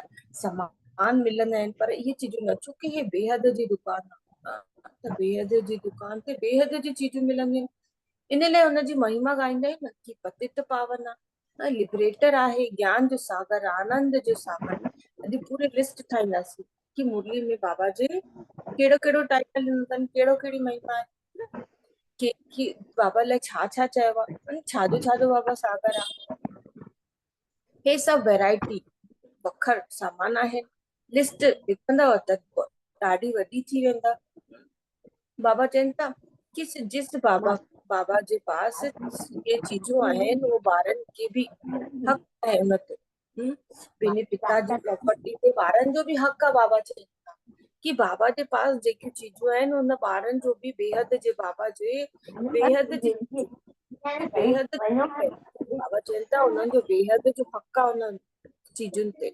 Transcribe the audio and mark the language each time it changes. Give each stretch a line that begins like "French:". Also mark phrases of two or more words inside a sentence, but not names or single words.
Sindhi: सामान मिलंदा आहिनि पर इहे चीजूं न, छोकी हे बेहद जी दुकान आहे त बेहद जी दुकान ते बेहद जी चीजूं मिलंदियूं। इन लाइ हुनजी महिमा ॻाईंदा आहिनि न कि पतित पावन आहे, लिबरेटर आहे, ज्ञान जो सागर, आनंद जो सागर। अॼु पूरी लिस्ट ठाहींदासीं कि मुरली में बाबा जे कहिड़ो कहिड़ो टाइटल ॾिनो अथनि, कहिड़ो कहिड़ी महिमा आहे, कि बाबा लाइ छा छा चयो आहे, छाजो बाबा सागर आहे। हे सभु वैरायटी वखर सामान आहे। लिस्ट लिखंदव त ॾाढी वॾी थी वेंदा। बाबा चवनि था कि जिस बाबा जे पास ये चीजूं आहिनि वो ॿारनि खे बि हक़ आहे उन ते। पंहिंजे पिता जी प्रॉपर्टी ते ॿारनि जो बि हक़ आहे। बाबा चवनि था कि बाबा जे पास जेकियूं चीजूं आहिनि उन ॿारनि जो बि बेहद जे बाबा जे बेहद जी बेहद बाबा चवनि था उन्हनि जो बेहद जो हक़ आहे उन चीजुनि ते।